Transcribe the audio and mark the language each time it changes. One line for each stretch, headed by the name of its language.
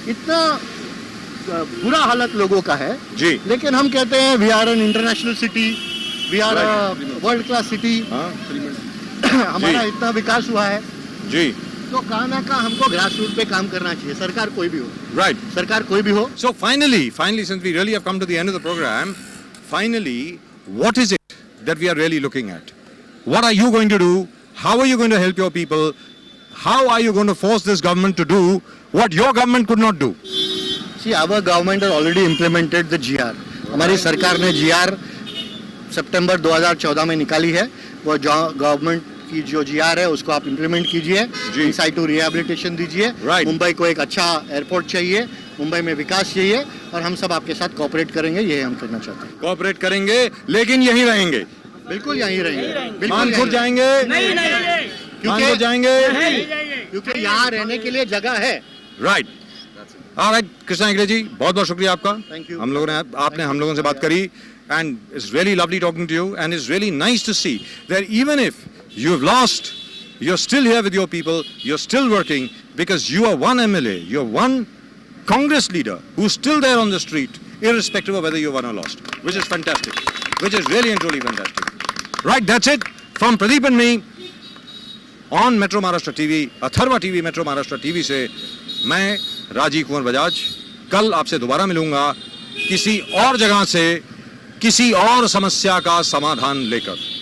English: इतना बुरा हालत लोगों का है। जी।
Hindi: लेकिन हम कहते हैं
English: we are an international city, we are world class city,
Hindi: हाँ। हमारा जी। इतना विकास हुआ है। जी। तो कहाँ ना कहाँ हमको ग्रास रूट पे काम करना चाहिए, सरकार कोई भी हो।
English: Right.
Hindi: सरकार कोई भी हो।
English: So finally, since we really have come to the end of the program, finally, what is it that we are really looking at? What are you going to do? How are you going to help your people? How are you going to force this government to do what your government could not do? See, our government has already implemented the GR.
Hindi: हमारी सरकार ने GR सितंबर 2014 में निकाली है। वो government की जो GR है उसको आप इम्प्लीमेंट कीजिए, इन साइटू रिहेबिलिटेशन दीजिए।
English: Right.
Hindi: मुंबई को एक अच्छा एयरपोर्ट चाहिए, मुंबई में विकास चाहिए, और हम सब आपके साथ कोऑपरेट करेंगे, यही हम करना चाहते हैं। Cooperate करेंगे, लेकिन यहीं रहेंगे। बिल्कुल यहीं रहेंगे, बिल्कुल मानपुर यहीं जाएंगे, नहीं मानपुर जाएंगे। क्योंकि यहाँ रहने के लिए जगह है।
English: Right. All right,
Hindi: Krishna Hegde जी, बहुत बहुत शुक्रिया आपका।
English: Thank you.
Hindi: हम लोगों ने, आपने हम लोगों से बात करी,
English: and it's really lovely talking to you, and it's really nice to see that even if you've lost, you're still here with your people, you're still working, because you are one MLA, you're one Congress leader who's still there on the street, irrespective of whether you won or lost, which is fantastic, which is really and truly fantastic. Right, that's it from Pradeep and me on Metro Maharashtra TV,
Hindi: Atharva TV, Metro Maharashtra TV से मैं राजीव कुमार बजाज कल आपसे दोबारा मिलूंगा किसी और जगह से किसी और समस्या का समाधान लेकर।